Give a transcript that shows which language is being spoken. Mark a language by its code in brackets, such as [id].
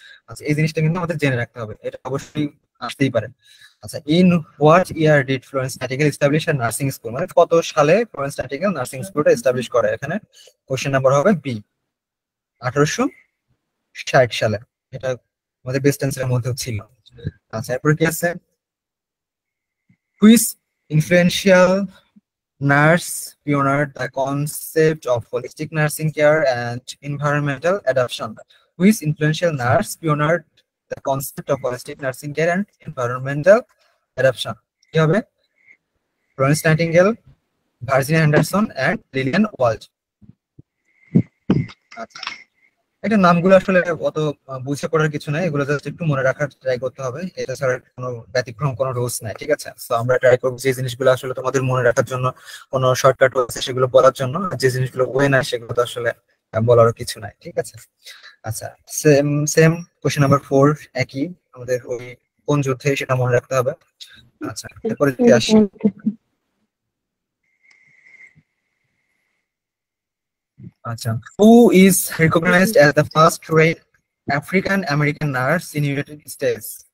[bn] আচ্ছা, এই জিনিসটা কিন্তু আমাদের জেনে রাখতে হবে, এটা অবশ্যই আসতেই পারে। আচ্ছা, [en] in what year did Florence Nightingale establish a nursing school, [bn] মানে কত সালে ফ্লোরেন্স নাইটিঙ্গেল নার্সিং স্কুলটা এস্টাবলিশ করে? এখানে কোশ্চেন নাম্বার হবে বি, 1860 সালে। এটা আমাদের বেস্ট অ্যান্সারের মধ্যে ছিল। আচ্ছা, এরপর কি আছে? [en] Which influential nurse pioneered the concept of holistic nursing care and environmental adaptation. Which influential nurse pioneered the concept of holistic nursing care and environmental adaptation? [bn] কি হবে? Florence nightingale, Virginia Anderson and Lilian world. আচ্ছা, এটা নামগুলো আসলে অত বুঝে পড়ার কিছু নাই, এগুলো জাস্ট একটু মনে রাখার ট্রাই করতে হবে, এটা ছাড়া কোনো ব্যতিক্রম কোনো রুলস নাই। ঠিক আছে? সো আমরা ট্রাই করবো যে জিনিসগুলো আসলে তোমাদের মনে রাখার জন্য কোনো শর্টকাট আছে সেগুলো বলার জন্য, যে জিনিসগুলো ওয়ে না সেগুলো তো আসলে বলারও কিছু নাই। ঠিক আছে? আচ্ছা, সেম কোশ্চেন নাম্বার 4 একই, আমাদের ওই কোন যুদ্ধে সেটা মনে রাখতে হবে। আচ্ছা, এরপরে যদি আসি, আচ্ছা, [en] who is recognized as the first rate African American nurse in United States?